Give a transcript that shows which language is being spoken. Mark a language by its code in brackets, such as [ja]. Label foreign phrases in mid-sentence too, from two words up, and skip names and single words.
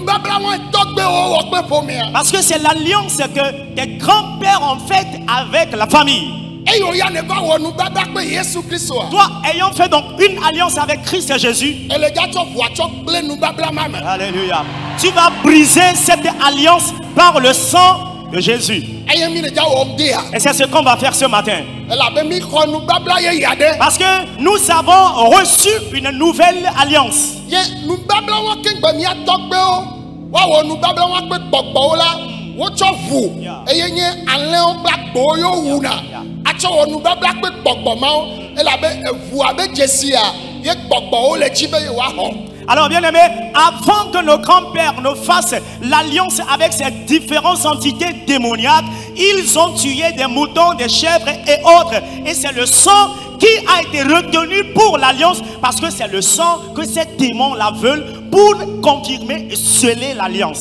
[fr] Parce que c'est l'alliance que tes grands-pères ont faite avec la famille. Toi ayant fait donc une alliance avec Christ et Jésus, alléluia, tu vas briser cette alliance par le sang de Jésus. [ee] Eye mi ne dza wɔm dia. [fr] Et c'est ce qu'on va faire ce matin. [ee] Elabe mi xɔ nubabla yeye aɖe. [fr] Parce que nous avons reçu une nouvelle alliance. [ee] Ye nubabla wa kengbe mia tɔgbewo woawɔ nubabla wa kpe gbɔgbɔwo la wotsɔ ʋu eye nye alẽwo kple agbowo yo wuna atsɔ wɔ nubabla kpe gbɔgbɔ mawo elabe eʋu abe dzesia ye gbɔgbɔwo le dzi be ye woaxɔ. [fr] Alors bien aimé, avant que nos grands-pères ne fassent l'alliance avec ces différentes entités démoniaques, ils ont tué des moutons, des chèvres et autres. Et c'est le sang qui a été retenu pour l'alliance, parce que c'est le sang que ces démons-là veulent pour confirmer et sceller l'alliance.